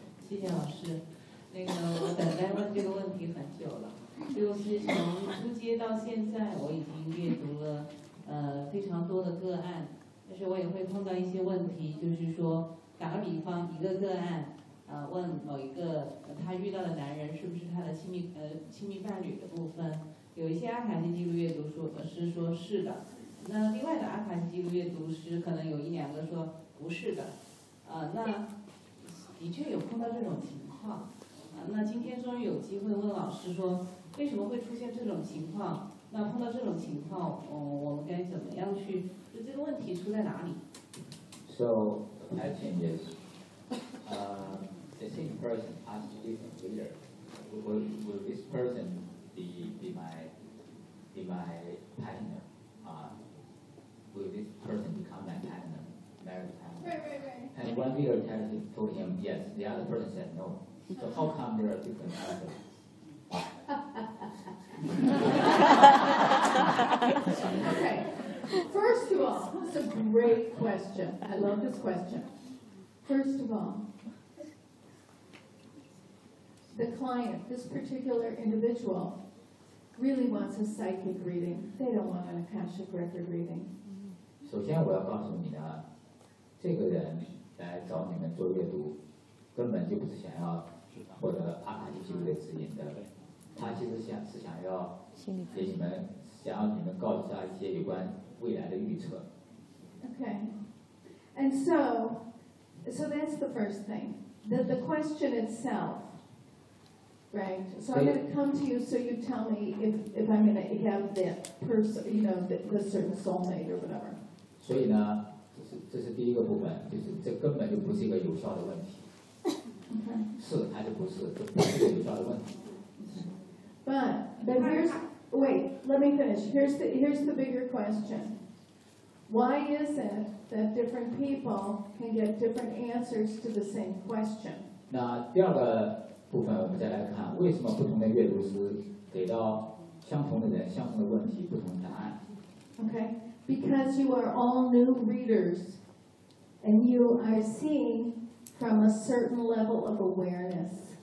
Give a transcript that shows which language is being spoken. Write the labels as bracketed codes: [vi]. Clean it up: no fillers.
[zh] 谢谢老师，那个我等待问这个问题很久了，就是从初阶到现在，我已经阅读了非常多的个案，但是我也会碰到一些问题，就是说打个比方，一个个案，问某一个他遇到的男人是不是他的亲密伴侣的部分，有一些阿卡西记录阅读说是的，那另外的阿卡西记录阅读师可能有一两个说不是的，那。的确有碰到这种情况，那今天终于有机会问老师说，为什么会出现这种情况？那碰到这种情况，我们该怎么样去？就这个问题出在哪里 [en] ？So I think is, the same person asked different reader. Will this person be my partner? Will this person become my partner? Married partner? Right, right, right. And one leader told him yes, the other person said no. So how come there are different answers? Okay, first of all, this is a great question. I love this question. First of all, the client, this particular individual, really wants a psychic reading. They don't want an Akashic record reading. [zh] 首先我要告诉你呢这个人来找你们做阅读，根本就不是想要获得阿卡西记录的指引的，他其实是想要给你们，想要你们告诉他一些有关未来的预测。 [en] Okay, and so so that's the first thing. The question itself, right? So I'm going to come to you so you tell me if I'm going to have that person, you know, the certain soulmate or whatever. [zh] 所以呢，这是第一个部分，就是这根本就不是一个有效的问题。是还是不是，这不是一个有效的问题。 [en] But here's, wait, let me finish. Here's the bigger question. Why is it that different people can get different answers to the same question? [zh] 那第二个部分我们再来看，为什么不同的阅读师给到相同的人、相同的问题、不同的答案？ [en] Okay, because you are all new readers, and you are seeing from a certain level of awareness.